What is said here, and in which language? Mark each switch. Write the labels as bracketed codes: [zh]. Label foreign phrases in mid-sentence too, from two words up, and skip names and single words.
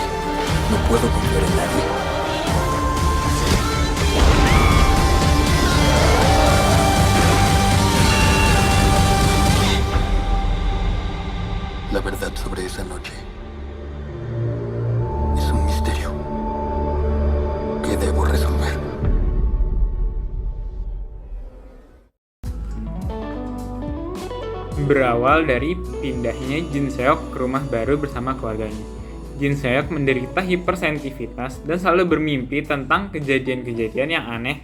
[es] No puedo confiar en nadie. La verdad sobre esa noche es un misterio que debo resolver. [id] Berawal dari pindahnya Jin Seok ke rumah baru bersama keluarganya. Jin Seok menderita hipersensitivitas dan selalu bermimpi tentang kejadian-kejadian yang aneh.